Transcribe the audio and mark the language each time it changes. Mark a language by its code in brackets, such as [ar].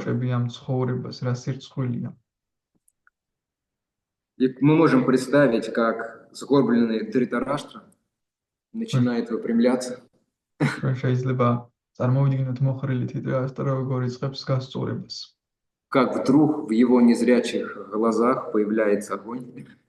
[ka] Ამ ცხოვრებას, რა სირცხვილია. [ru] И мы можем представить, как сгорбленный Dhritarashtra начинает выпрямляться. [ka] შეიძლება წარმოვიდგინოთ მოხრილი Dhritarashtra როგორ იწყებს გასწორებას. [ru] Как вдруг в его незрячих глазах появляется огонь.